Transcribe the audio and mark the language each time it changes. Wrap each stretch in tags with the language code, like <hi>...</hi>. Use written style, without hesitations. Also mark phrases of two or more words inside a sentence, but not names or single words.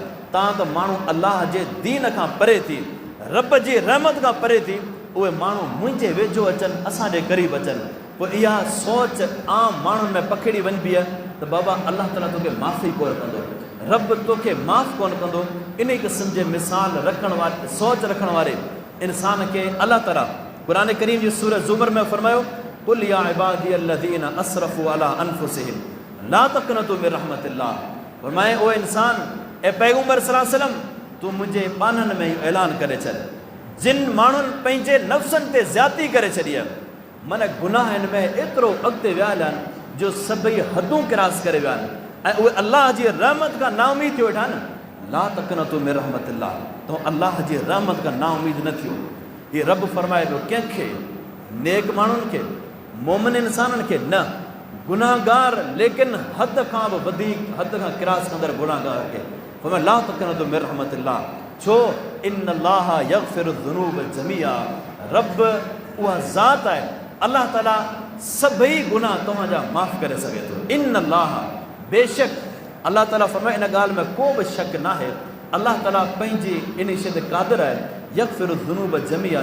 <sd>तव्हां त माण्हू अलाह जे दीन खां परे थी, रब जी रहमत खां परे थी, उहे माण्हू मुंहिंजे वेझो अचनि, असांजे क़रीब अचनि, पोइ इहा सोच आम माण्हुनि में पखिड़ी वञिबी आहे त बाबा अलाह ताला तोखे माफ़ी कोन कंदो, रब तोखे माफ़ कोन कंदो। इन क़िस्म जे मिसाल रखण वारे, सोच रखण वारे इंसान खे अलाह ताला क़ुरान करीम जी सूरत ज़ुमर में फरमायो,</sd> <ar>قل يا عبادي الذين أسرفوا على أنفسهم لا تقنطوا من رحمة الله.</ar> <sd>फरमाए ओ इंसान, ए पैगंबर</sd> <ar>صلى الله عليه وسلم,</ar> <sd>तूं मुंहिंजे पाननि में इहो ऐलान करे छॾ, जिन माण्हुनि पंहिंजे नफ़्सनि ते ज़्यादती करे छॾी आहे, मन गुनाहनि में एतिरो अॻिते विया आहिनि जो सभई हदूं क्रॉस करे विया आहिनि ऐं उहे अलाह जी रहमत खां नाउमीद थी वेठा आहिनि।</sd> <ar>لا تقنطوا من رحمة الله,</ar> <sd>तो अलाह जी रहमत खां नाउमीद न थियो। हीअ रब फरमाए थो कंहिंखे, नेक माण्हुनि खे, मोमिन इंसाननि खे न, गुनाहगार लेकिन हद खां बि वधीक, हद खां क्रॉस कंदड़ गुनाहगार खे फरमाए</sd> <ar>لا تقنطوا من رحمة الله.</ar> <sd>छो</sd> <ar>إن الله يغفر الذنوب جميعا,</ar> <sd>रब उहा ज़ात आहे, अलाह ताला सभई गुनाह तव्हांजा माफ़ करे सघे थो।</sd> <ar>إن الله,</ar> <sd>बेशक अलाह ताला फरमाए, इन ॻाल्हि में को बि शक न आहे, अलाह ताला पंहिंजी इन शइ ते क़ादिर आहे,</sd> <ar>يغفر الذنوب جميعا.</ar>